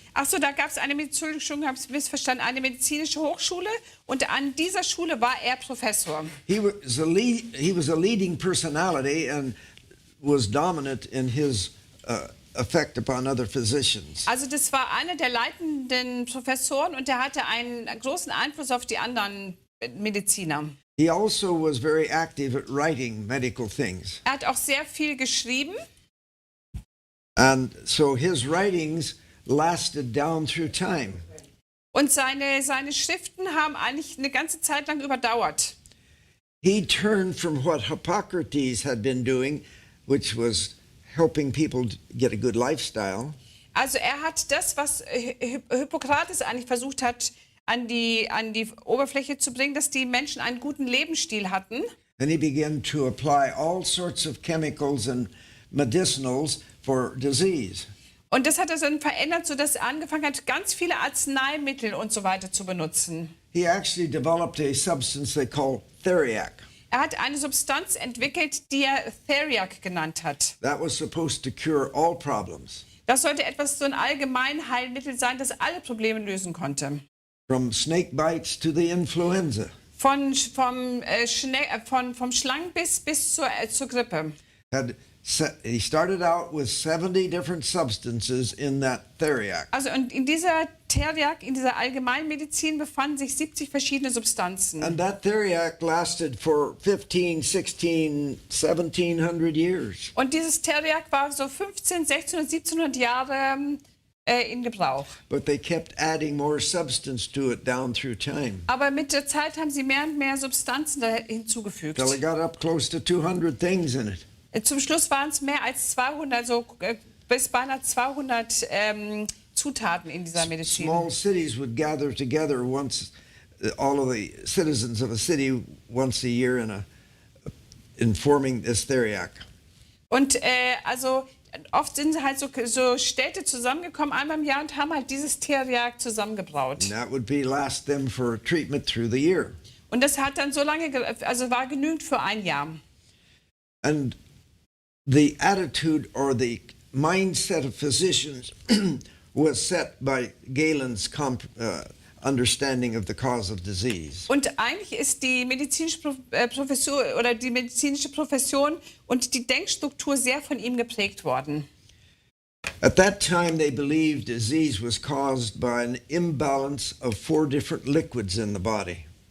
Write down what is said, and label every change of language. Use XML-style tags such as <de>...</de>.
<de>Achso, da gab es eine, Entschuldigung, habe ich missverstanden, eine medizinische Hochschule und an dieser Schule war er Professor.</de> <en>He was a leading personality and was dominant in his effect upon other physicians.</en> <de>Also das war einer der leitenden Professoren und der hatte einen großen Einfluss auf die anderen Mediziner.</de> <en>He also was very active at writing medical things.</en> <de>Er hat auch sehr viel geschrieben.</de> <en>And so his writings lasted down through time.</en> <de>Und seine Schriften haben eigentlich eine ganze Zeit lang überdauert.</de> <en>He turned from what Hippocrates had been doing, which was helping people get a good lifestyle.</en> <de>Also er hat das, was Hippokrates eigentlich versucht hat, an die Oberfläche zu bringen, dass die Menschen einen guten Lebensstil hatten.</de> <en>And he began to apply all sorts of chemicals and medicinals for disease.</en> <de>Und das hat er dann verändert, sodass er angefangen hat, ganz viele Arzneimittel und so weiter zu benutzen.</de> <en>He actually developed a substance they call theriac.</en> <de>Er hat eine Substanz entwickelt, die er Theriac genannt hat.</de> <en>That was supposed to cure all problems,</en> <de>Das sollte etwas so ein Allgemeinheilmittel sein, das alle Probleme lösen konnte.</de> <en>from snake bites to the influenza.</en> <de>Vom Schlangenbiss bis zur Grippe.</de> <en>He started out with 70 different substances in that theriac.</en> <de>Also und in dieser Theriac, in dieser Allgemeinmedizin befanden sich 70 verschiedene Substanzen.</de> <en>And that theriac lasted for 15, 16, 1700 years.</en> <de>Und dieses Theriac war so 15, 16 und 1700 Jahre in Gebrauch.</de> <en>But they kept adding more substance to it down through time.</en> <de>Aber mit der Zeit haben sie mehr und mehr Substanzen da hinzugefügt.</de> <en>Till it got up close to 200 things in it.</en> <de>Zum Schluss waren es mehr als 200, also bis beinahe 200 Zutaten in dieser Medizin.</de> <en>Small cities would gather together once, all of the citizens of a city once a year in forming this theriac.</en> <de>Und also oft sind halt so Städte zusammengekommen einmal im Jahr und haben halt dieses Theriac zusammengebraut.</de> <en>And that would last them for treatment through the year.</en> <de>Und das hat dann so lange, also war genügend für ein Jahr.</de> <en>And the attitude or the mindset of physicians was set by Galen's understanding of the cause of disease.</en> <de>Und eigentlich ist die medizinische Professur oder die medizinische Profession und die Denkstruktur sehr von ihm geprägt worden.</de> <en>At that time, they believed disease was caused by an imbalance of 4 different liquids in the body.</en>